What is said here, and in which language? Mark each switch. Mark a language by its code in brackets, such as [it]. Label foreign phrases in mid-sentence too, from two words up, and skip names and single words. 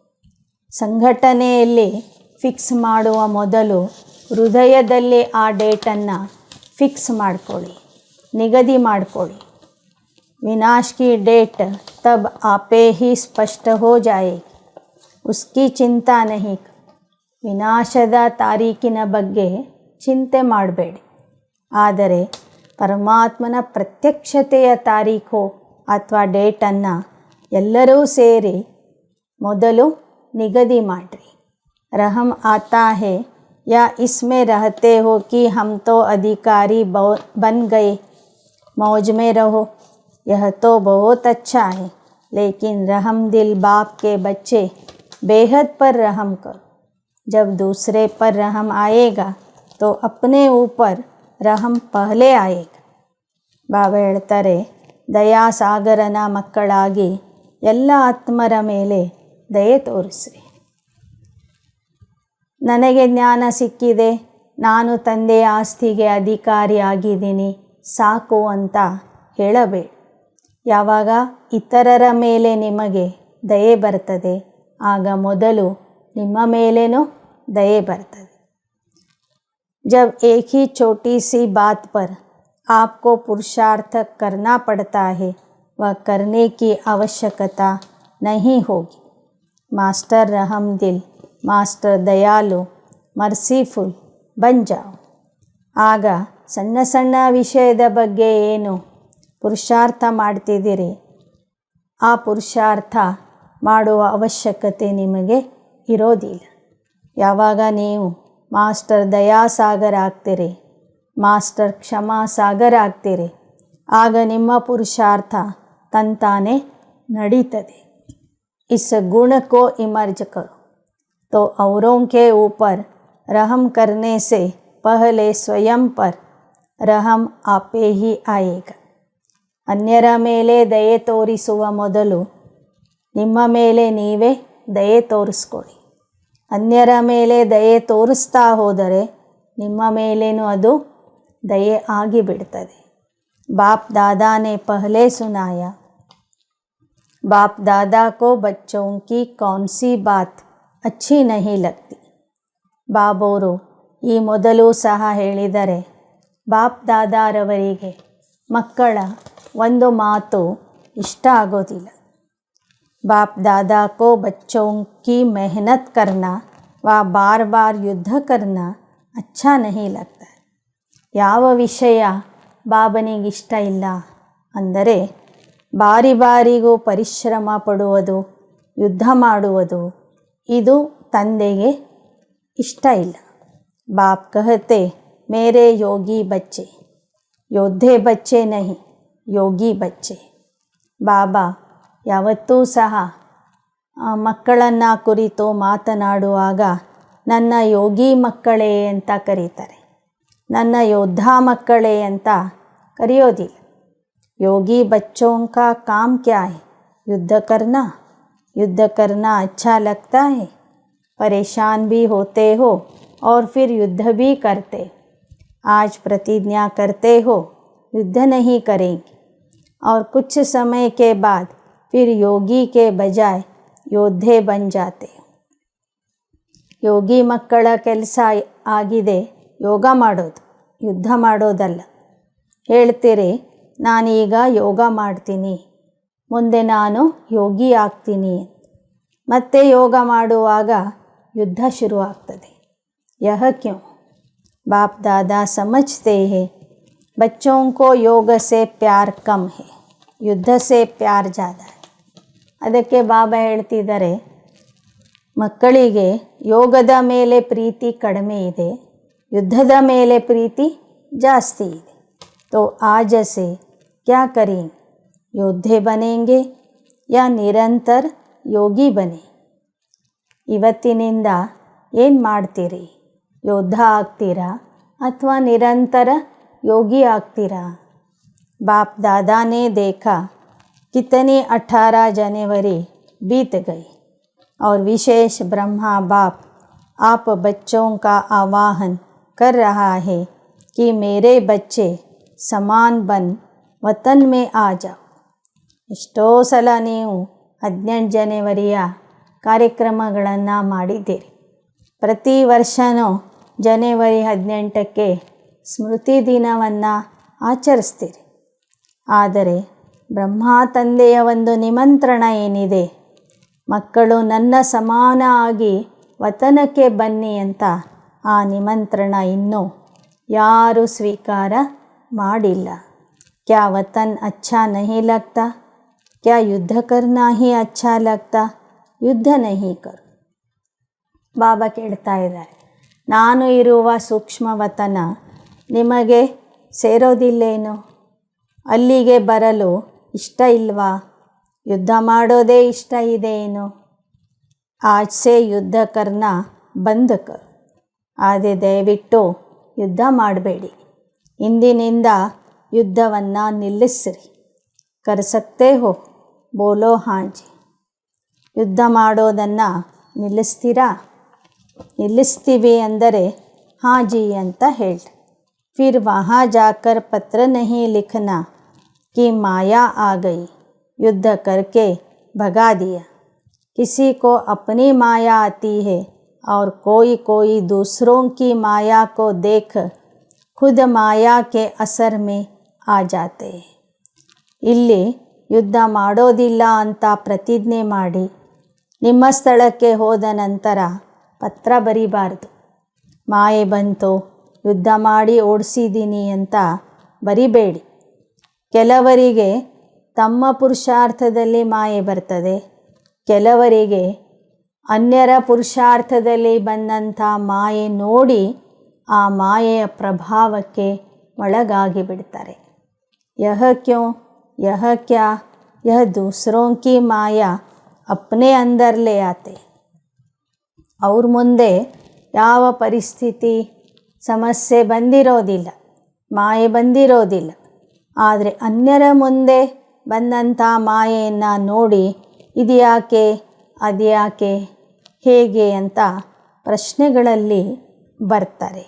[kn] ಸಂಘಟನೆಯಲ್ಲಿ ಫಿಕ್ಸ್ ಮಾಡುವ ಮೊದಲು ಹೃದಯದಲ್ಲಿ ಆ ಡೇಟನ್ನು ಫಿಕ್ಸ್ ಮಾಡಿಕೊಳ್ಳಿ, ನಿಗದಿ ಮಾಡಿಕೊಳ್ಳಿ. [hi] विनाश की डेट तब आपे ही स्पष्ट हो जाएगी, उसकी चिंता नहीं. [kn] ವಿನಾಶದ ತಾರೀಕಿನ ಬಗ್ಗೆ ಚಿಂತೆ ಮಾಡಬೇಡಿ, ಆದರೆ ಪರಮಾತ್ಮನ ಪ್ರತ್ಯಕ್ಷತೆಯ ತಾರೀಖು ಅಥವಾ ಡೇಟನ್ನು ಎಲ್ಲರೂ ಸೇರಿ ಮೊದಲು ನಿಗದಿ ಮಾಡಿರಿ. [hi] रहम आता है या इसमें रहते हो कि हम तो अधिकारी बन गए, मौज में रहो, यह तो बहुत अच्छा है, लेकिन रहम दिल बाप के बच्चे बेहद पर रहम करो. जब दूसरे पर रहम आएगा तो अपने ऊपर रहम पहले आएगा. [kn] ಬಾಬಾ ಹೇಳ್ತಾರೆ, ದಯಾ ಸಾಗರನ ಮಕ್ಕಳಾಗಿ ಎಲ್ಲ ಆತ್ಮರ ಮೇಲೆ ದಯೆ ತೋರಿಸ್ರಿ. ನನಗೆ ಜ್ಞಾನ ಸಿಕ್ಕಿದೆ, ನಾನು ತಂದೆಯ ಆಸ್ತಿಗೆ ಅಧಿಕಾರಿ ಆಗಿದ್ದೀನಿ ಸಾಕು ಅಂತ ಹೇಳಬೇಡಿ. ಯಾವಾಗ ಇತರರ ಮೇಲೆ ನಿಮಗೆ ದಯೆ ಬರ್ತದೆ, ಆಗ ಮೊದಲು ನಿಮ್ಮ ಮೇಲೇನೂ ದಯೆ ಬರ್ತದೆ. [hi] जब एक ही छोटी सी बात पर आपको पुरुषार्थ करना पड़ता है, वह करने की आवश्यकता नहीं होगी. मास्टर रहम दिल, मास्टर दयालु, मर्सीफुल बन जाओ. [kn] ಆಗ ಸಣ್ಣ ಸಣ್ಣ ವಿಷಯದ ಬಗ್ಗೆ ಏನು ಪುರುಷಾರ್ಥ ಮಾಡ್ತಿದ್ದೀರಿ, ಆ ಪುರುಷಾರ್ಥ ಮಾಡುವ ಅವಶ್ಯಕತೆ ನಿಮಗೆ ಇರೋದಿಲ್ಲ. ಯಾವಾಗ ನೀವು ಮಾಸ್ಟರ್ ದಯಾಸಾಗರ ಆಗ್ತೀರಿ, ಮಾಸ್ಟರ್ ಕ್ಷಮಾ ಸಾಗರ ಆಗ್ತೀರಿ, ಆಗ ನಿಮ್ಮ ಪುರುಷಾರ್ಥ ತಂತಾನೆ ನಡೀತದೆ. [hi] इस गुण को इमर्ज करो तो औरों के ऊपर रहम करने से पहले स्वयं पर रहम आपे ही आएगा. [kn] ಅನ್ಯರ ಮೇಲೆ ದಯೆ ತೋರಿಸುವ ಮೊದಲು ನಿಮ್ಮ ಮೇಲೆ ನೀವೇ ದಯೆ ತೋರಿಸ್ಕೊಳ್ಳಿ. ಅನ್ಯರ ಮೇಲೆ ದಯೆ ತೋರಿಸ್ತಾ ಹೋದರೆ ನಿಮ್ಮ ಮೇಲೇನೂ ಅದು ದಯೆ ಆಗಿಬಿಡ್ತದೆ. [hi] बाप दादा ने पहले सुनाया, बाप दादा को बच्चों की कौन सी बात अच्छी नहीं लगती. [kn] ಬಾಬೋರು ಈ ಮೊದಲು ಸಹ ಹೇಳಿದರೆ ಬಾಪ್ ದಾದಾರವರಿಗೆ ಮಕ್ಕಳ ಒಂದು ಮಾತು ಇಷ್ಟ ಆಗೋದಿಲ್ಲ. [hi] बाप दादा को बच्चों की मेहनत करना व बार बार युद्ध करना अच्छा नहीं लगता. [kn] ಯಾವ ವಿಷಯ ಬಾಬನಿಗಿಷ್ಟ ಇಲ್ಲ ಅಂದರೆ ಬಾರಿ ಬಾರಿಗೂ ಪರಿಶ್ರಮ ಪಡುವುದು, ಯುದ್ಧ ಮಾಡುವುದು, ಇದು ತಂದೆಗೆ ಇಷ್ಟ ಇಲ್ಲ. [hi] बाप कहते मेरे योगी बच्चे, योधे बच्चे नहीं योगी बच्चे. [kn] ಬಾಬಾ ಯಾವತ್ತೂ ಸಹ ಮಕ್ಕಳನ್ನು ಕುರಿತು ಮಾತನಾಡುವಾಗ ನನ್ನ ಯೋಗಿ ಮಕ್ಕಳೇ ಅಂತ ಕರೀತಾರೆ, ನನ್ನ ಯೋದ್ಧ ಮಕ್ಕಳೇ ಅಂತ ಕರೆಯೋದಿಲ್ಲ. [hi] ಯೋಗಿ बच्चों का काम क्या है? युद्ध करना. युद्ध करना अच्छा लगता है. परेशान भी होते हो और फिर युद्ध भी करते. आज प्रतिज्ञा करते हो युद्ध नहीं करेंगे और कुछ समय के बाद फिर योगी के बजाय योद्धे बन जाते. [kn] ಯೋಗಿ ಮಕ್ಕಳ ಕೆಲಸ ಆಗಿದೆ ಯೋಗ ಮಾಡೋದು, ಯುದ್ಧ ಮಾಡೋದಲ್ಲ. ಹೇಳ್ತೀರಿ ನಾನೀಗ ಯೋಗ ಮಾಡ್ತೀನಿ, ಮುಂದೆ ನಾನು ಯೋಗಿ ಆಗ್ತೀನಿ. ಮತ್ತೆ ಯೋಗ ಮಾಡುವಾಗ ಯುದ್ಧ ಶುರುವಾಗ್ತದೆ. [hi] यह क्यों? बाप दादा समझते हैं बच्चों को योग से प्यार कम है, युद्ध से प्यार ज़्यादा है. [kn] ಅದಕ್ಕೆ ಬಾಬಾ ಹೇಳ್ತಿದ್ದಾರೆ, ಮಕ್ಕಳಿಗೆ ಯೋಗದ ಮೇಲೆ ಪ್ರೀತಿ ಕಡಿಮೆ ಇದೆ, ಯುದ್ಧದ ಮೇಲೆ ಪ್ರೀತಿ ಜಾಸ್ತಿ ಇದೆ. [hi] तो आज से क्या करें? योद्धे बनेंगे या निरंतर योगी बने. [kn] ಇವತ್ತಿನಿಂದ ಏನು ಮಾಡ್ತೀರಿ? ಯೋದ್ಧ ಆಗ್ತೀರಾ ಅಥವಾ ನಿರಂತರ ಯೋಗಿ ಆಗ್ತೀರಾ? [hi] बाप दादा ने देखा कितनी 18 जनवरी बीत गई और विशेष ब्रह्मा बाप आप बच्चों का आह्वान कर रहा है कि मेरे बच्चे समान बन वतन में आ जाओ. [kn] ಎಷ್ಟೋ ಸಲ ನೀವು 18 ಜನವರಿಯ ಕಾರ್ಯಕ್ರಮಗಳನ್ನು ಮಾಡಿದ್ದೀರಿ. ಪ್ರತಿ ವರ್ಷವೂ ಜನವರಿ 18ಕ್ಕೆ ಸ್ಮೃತಿ ದಿನವನ್ನು ಆಚರಿಸ್ತೀರಿ. ಆದರೆ ಬ್ರಹ್ಮ ತಂದೆಯ ಒಂದು ನಿಮಂತ್ರಣ ಏನಿದೆ, ಮಕ್ಕಳು ನನ್ನ ಸಮಾನ ಆಗಿ ವತನಕ್ಕೆ ಬನ್ನಿ ಅಂತ, ಆ ನಿಮಂತ್ರಣ ಇನ್ನೂ ಯಾರೂ ಸ್ವೀಕಾರ ಮಾಡಿಲ್ಲ. [hi] क्या वतन अच्छा नहीं लगता? क्या युद्ध करना ही अच्छा लगता? युद्ध नहीं करो. [kn] ಬಾಬಾ ಕೇಳ್ತಾ ಇದ್ದಾರೆ, ನಾನು ಇರುವ ಸೂಕ್ಷ್ಮ ವತನ ನಿಮಗೆ ಸೇರೋದಿಲ್ಲೇನೋ? ಅಲ್ಲಿಗೆ ಬರಲು ಇಷ್ಟ ಇಲ್ವಾ? ಯುದ್ಧ ಮಾಡೋದೇ ಇಷ್ಟ ಇದೆ ಏನೋ? [hi] ಆಜ್ ಸೆ ಯುದ್ಧ ಕರ್ನ ಬಂದ್ ಕರೋ. [kn] ಆದರೆ ದಯವಿಟ್ಟು ಯುದ್ಧ ಮಾಡಬೇಡಿ, ಇಂದಿನಿಂದ ಯುದ್ಧವನ್ನು ನಿಲ್ಲಿಸಿರಿ. [hi] कर सकते हो? बोलो हाँजी. [kn] ಯುದ್ಧ ಮಾಡೋದನ್ನು ನಿಲ್ಲಿಸ್ತೀರಾ? ನಿಲ್ಲಿಸ್ತೀವಿ ಅಂದರೆ ಹಾಂಜಿ ಅಂತ ಹೇಳಿ. [hi] फिर वहाँ जाकर पत्र नहीं लिखना कि माया आ गई, युद्ध करके भगा दिया. किसी को अपनी माया आती है और कोई कोई दूसरों की माया को देख खुद माया के असर में आ जाते हैं. [kn] ಇಲ್ಲಿ ಯುದ್ಧ ಮಾಡೋದಿಲ್ಲ ಅಂತ ಪ್ರತಿಜ್ಞೆ ಮಾಡಿ ನಿಮ್ಮ ಸ್ಥಳಕ್ಕೆ ಹೋದ ನಂತರ ಪತ್ರ ಬರಿಬಾರ್ದು. ಮಾಯೆ ಬಂತು, ಯುದ್ಧ ಮಾಡಿ ಓಡಿಸಿದ್ದೀನಿ ಅಂತ ಬರಿಬೇಡಿ. ಕೆಲವರಿಗೆ ತಮ್ಮ ಪುರುಷಾರ್ಥದಲ್ಲಿ ಮಾಯೆ ಬರ್ತದೆ, ಕೆಲವರಿಗೆ ಅನ್ಯರ ಪುರುಷಾರ್ಥದಲ್ಲಿ ಬಂದಂಥ ಮಾಯೆ ನೋಡಿ ಆ ಮಾಯೆಯ ಪ್ರಭಾವಕ್ಕೆ ಒಳಗಾಗಿ ಬಿಡ್ತಾರೆ. [hi] यह क्यों? यह क्या? यह दूसरों की माया अपने अंदर ले आते. [kn] ಅವ್ರ ಮುಂದೆ ಯಾವ ಪರಿಸ್ಥಿತಿ ಸಮಸ್ಯೆ ಬಂದಿರೋದಿಲ್ಲ, ಮಾಯೆ ಬಂದಿರೋದಿಲ್ಲ. ಆದರೆ ಅನ್ಯರ ಮುಂದೆ ಬಂದಂಥ ಮಾಯೆಯನ್ನು ನೋಡಿ ಇದ್ಯಾಕೆ, ಅದ್ಯಾಕೆ, ಹೇಗೆ ಅಂತ ಪ್ರಶ್ನೆಗಳಲ್ಲಿ ಬರ್ತಾರೆ.